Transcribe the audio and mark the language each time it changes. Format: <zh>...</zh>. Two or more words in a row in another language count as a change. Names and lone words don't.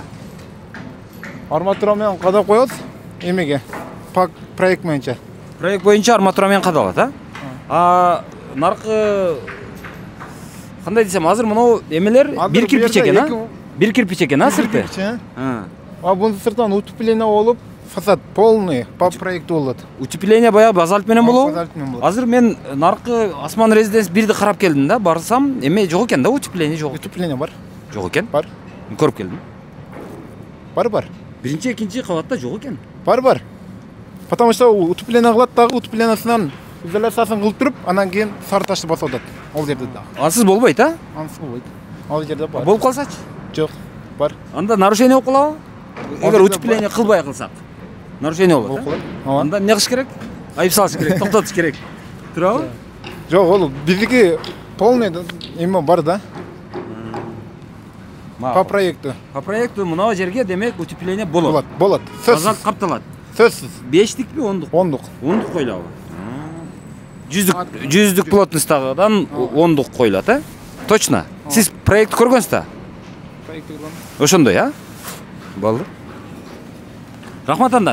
<ky>Арматура менен кадап коебуз эмеге? Проект боюнча. Проект боюнча арматура менен кадалат, наркы кандай десем, азыр мына эмелер бир кирпич экен, бир кирпич экен, сырты. Бунун сыртынан утепление болуп,</ky> <ru>фасад полный по проекту болот.</ru> <ky>Утепление баягы базальт менен болобу? Базальт менен болот. Азыр мен наркы Осман резиденс 1ди карап келдим да, барсам эме жок экен да, утепление жок. Утепление бар. Жок экен? Бар. Көрүп келдим. Бар. Биринчи, экинчи кабатта жок экен. Бар.</ky> <ru>Потому что</ru> <ky>утепление кылат дагы, утеплениясынан изоляциясын кылып туруп, анан кийин сарташты басып атат. Ал жерде да. Ансыз болбойт, Ансыз болбойт. Ал жерде бар. Болуп калсачы? Жок. Бар. Анда нарушение болуп калабы? Эгер утепление кылбай кылсак, нарушение болот. Анда эмне кылыш керек? Айып салыш керек, токтотуш керек. Турабы? Жок, ол биздики полный эме бар да.</ky> <ru>По проекту. По проекту</ru> <ky>мына жерге демек утепление болот. Болот. Базалт капталат. Сөзсүз. 5тикпи, 10дук? 10дук. 10дук коюлабы? 100 плотносттагыдан 10дук коюлат, Точно. Сиз проект көргөнсүз да? Проект көргөн. Ошондой, Болду. Рахмат анда.</ky>